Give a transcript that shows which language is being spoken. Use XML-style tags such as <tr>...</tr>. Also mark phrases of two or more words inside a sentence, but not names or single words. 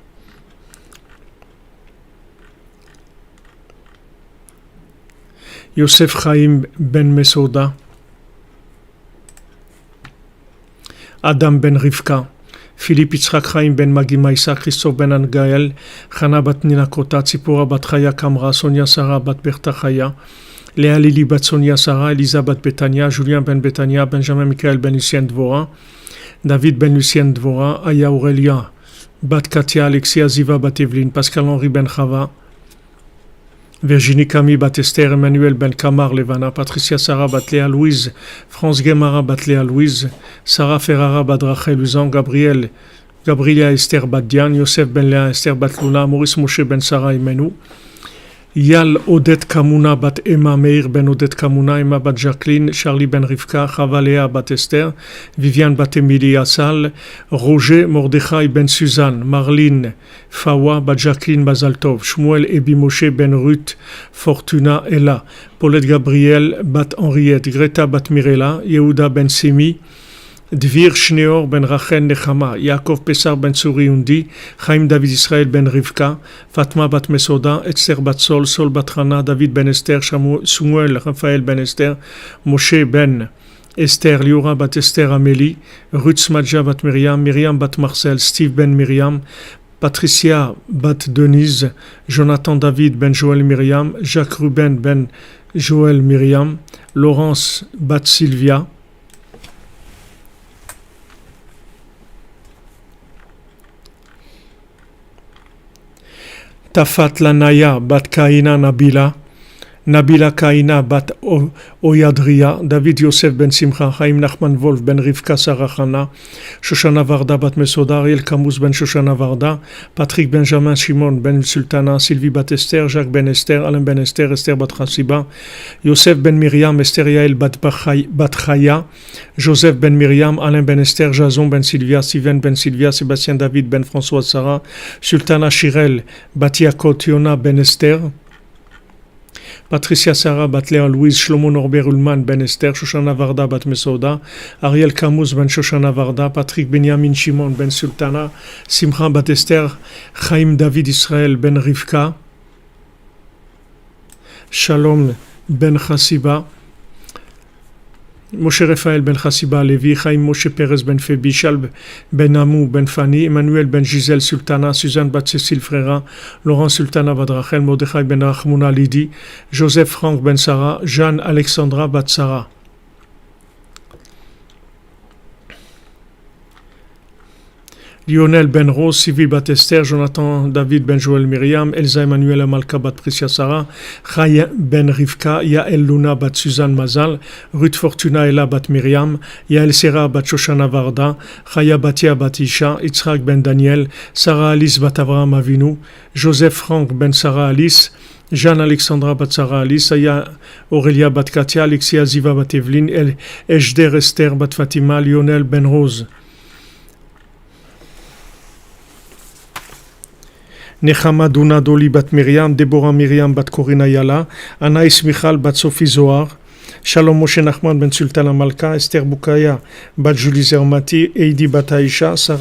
<fr>Yosef Chaim ben Mesoda, Adam ben Rivka, Philippe Yitzhak Chaim ben Magimaïsa, Christophe ben Angael, Chana bat Nina Kota, Tzipora bat Chaya Kamra, Sonia Sarah bat Berta Chaya, Léa Lili bat Sonia Sarah, Elisa bat Betania, Julien ben Betania, Benjamin Michael ben Lucien Dvora, David ben Lucien Dvora, Aya Aurelia bat Katia, Alexia Ziva bat Evelyne, Pascal Henri ben Chava, Virginie Camille bat Esther, Emmanuel Ben Kamar Levana, Patricia Sarah bat Léa Louise, France Guémara bat Léa Louise, Sarah Ferrara bat Rachel Luzan, Gabriela Esther bat Diane, Yosef Ben Léa Esther bat Luna, Maurice Moshe Ben Sarah Imenou, Yal Odet Kamuna bat Emma, Meir ben Odet Kamuna, Emma bat Jacqueline, Charlie ben Rivka, Chavalea bat Esther, Viviane bat Emilia Sal, Roger Mordechai ben Suzanne, Marlene Fawa bat Jacqueline Bazaltov, Shmuel Ebi Moshe ben Ruth, Fortuna Ella, Paulette Gabriel bat Henriette, Greta bat Mirella, Yehuda ben Simi, Dvir Shneor ben Rachel Nechama, Yaakov Pesar ben Tsuri Undi, Chaim David Israël ben Rivka, Fatma bat Mesoda, Esther bat Sol, Sol bat Hana, David ben Esther, Samuel Raphaël ben Esther, Moshe ben Esther, Liora bat Esther Amélie, Ruth Smadja bat Myriam, Myriam bat Marcel, Steve ben Myriam, Patricia bat Denise, Jonathan David ben Joël Myriam, Jacques Ruben ben Joël Myriam, Laurence bat Sylvia, Tafat Lanaya bat Kaina Nabila, Nabila Kaina bat Oyadria, David Yosef ben Simcha, Chaim Nachman Wolf ben Rivka Sarah Hana, Shoshana Varda bat Mesoda, Ariel Camus ben Shoshana Varda, Patrick Benjamin Shimon ben Sultana, Sylvie bat Esther, Jacques ben Esther, Alain ben Esther, Esther bat Chassiba, Yosef ben Myriam, Esther Yael bat Chaya, Joseph ben Myriam, Alain ben Esther, Jason ben Sylvia, Steven ben Sylvia, Sébastien David ben François Sarah, Sultana Shirel bat Yakot Yona ben Esther, Patricia Sarah bat Léa Louise, Shlomo Norbert Ullman ben Esther, Shoshana Varda bat Mesoda, Ariel Camus ben Shoshana Varda, Patrick Benjamin Shimon ben Sultana, Simcha bat Esther, Chaim David Israël ben Rivka, Shalom ben Chassiba, Moshe Raphaël ben Chassiba Levi, Chaim Moshe Perez ben Febi, Shalb ben Amou ben Fani, Emmanuel ben Gisèle Sultana, Suzanne bat Cécile Frera, Laurent Sultana bat Rachel, Mordechai ben Rachmouna Lidi, Joseph Franck ben Sarah, Jeanne Alexandra bat Sarah. Lionel ben Rose, Sylvie bat Esther, Jonathan David ben Joël Myriam, Elsa Emmanuel Amalka bat Priscia Sarah, Chaya ben Rivka, Yael Luna bat Suzanne Mazal, Ruth Fortuna Ella bat Myriam, Yael Serra bat Shoshana Varda, Chaya Batia bat Isha, Yitzhak ben Daniel, Sarah Alice bat Avraham Avinu, Joseph Franck ben Sarah Alice, Jeanne Alexandra bat Sarah Alice, Aya Aurélia bat Katia, Alexia Ziva bat Evelyne, Ejder Esther bat Fatima, Lionel ben Rose. Nechama Duna Doli bat Myriam, Deborah Myriam bat Corina Yala, Anaïs Michal bat Sophie Zohar, Shalom Moshe Nachman ben Sultana Malka, Esther Boukaya bat Julie Zermati, Heidi bat Aïcha, Sarah</fr>